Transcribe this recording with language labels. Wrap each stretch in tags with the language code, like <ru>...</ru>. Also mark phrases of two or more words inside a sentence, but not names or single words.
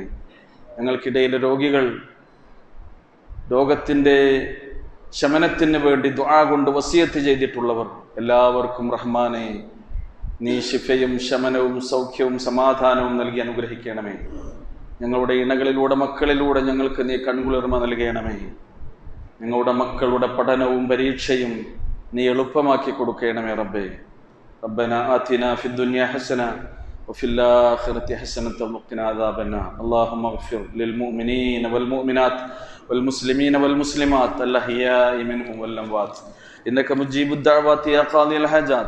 <ml>ഞങ്ങൾക്കിടയിലെ രോഗികൾ, രോഗത്തിൻ്റെ ശമനത്തിന് വേണ്ടി ദുആ കൊണ്ട് വസിയത്ത് ചെയ്തിട്ടുള്ളവർ എല്ലാവർക്കും റഹ്മാനെ നീ ശിഫയും ശമനവും സൗഖ്യവും സമാധാനവും നൽകി അനുഗ്രഹിക്കണമേ. ഞങ്ങളുടെ ഇണകളിലൂടെ, മക്കളിലൂടെ ഞങ്ങൾക്ക് നീ കൺകുളിർമ നൽകണമേ. ഞങ്ങളുടെ മക്കളുടെ പഠനവും പരീക്ഷയും നീ എളുപ്പമാക്കി കൊടുക്കണമേ റബ്ബേ.</ml> <ar>ربنا آتنا في الدنيا حسنة وفي الآخرة حسنة وقنا عذاب النار. اللهم اغفر للمؤمنين والمؤمنات والمسلمين والمسلمات الأحياء منهم والأموات إنك مجيب الدعوات يا قاضي الحاجات.</ar>